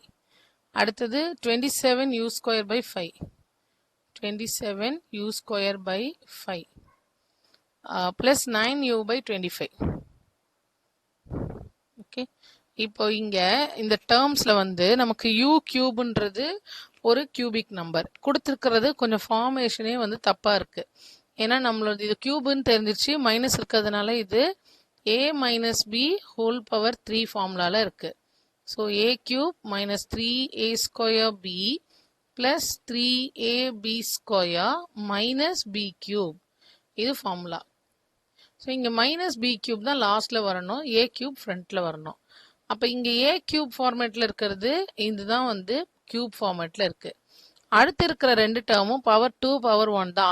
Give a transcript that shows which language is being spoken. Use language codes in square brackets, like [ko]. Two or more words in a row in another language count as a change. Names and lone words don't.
[ta] அடுத்தது 27u²/5, 27u²/5 plus 9u/25. ஓகே, இப்போ இங்க இந்த டேர்ம்ஸ்ல வந்து நமக்கு u கியூப்ன்றது ஒரு [en] cubic number [ta] கொடுத்துருக்கிறது. கொஞ்சம் ஃபார்மேஷனே வந்து தப்பா இருக்கு. ஏன்னா நம்மளோட இது கியூப்னு தெரிஞ்சிருச்சு, மைனஸ் இருக்கிறதுனால இது a - b whole ⁴ ஃபார்முலால இருக்கு. ஸோ a³ - 3a² b plus 3ab² minus b³ இது ஃபார்முலா. ஸோ இங்கே -b³ தான் லாஸ்ட்ல வரணும், a³ ஃப்ரண்ட்ல வரணும். அப்போ இங்கே a³ ஃபார்மேட்ல இருக்கிறது இதுதான் வந்து [en] cube formatல [ta] இருக்கு. அடுத்து இருக்கிற 2 டேர்மும் பவர் 2 பவர் 1 தான்.